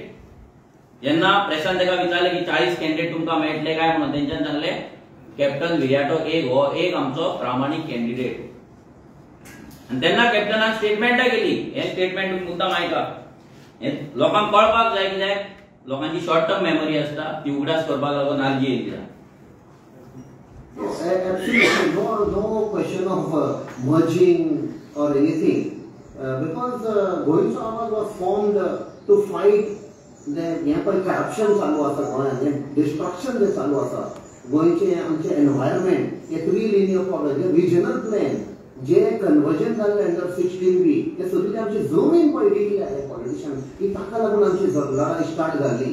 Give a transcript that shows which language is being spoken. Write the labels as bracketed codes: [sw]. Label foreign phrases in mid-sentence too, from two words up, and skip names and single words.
[kok] जेन्ना प्रेसान ताका विचारलें की 40 कॅन्डिडेट तुमकां मेळटले काय म्हणून तेंच्यांनी सांगलें कॅप्टन विरियाटो हो एक आमचो प्रामाणीक कॅन्डिडेट. आनी तेन्ना कॅप्टनान स्टेटमेंटां केली. हें स्टेटमेंट तुमी मुद्दाम आयका, हें लोकांक कळपाक जाय. कित्याक लोकांची शॉर्ट टर्म मेमरी असता, ती उगडास करपाक लागून आरजी येयली. [en] Absolutely, no question of merging or anything, because गोयचो आवाज was formed to fight the [kok] हे पळय corruption चालू आसा गोंयांत, डिस्ट्रक्शन जे चालू आसा गोंयचे आमचे एनवायरमेंट, एक [en] relinear problem, regional plan [kok] जे कन्वर्जन जाल्ले अंडर 16B ते सगळे आमची जमीन पळयली पॉलिटिशियन की ताका लागून आमची लढाई स्टार्ट जाली.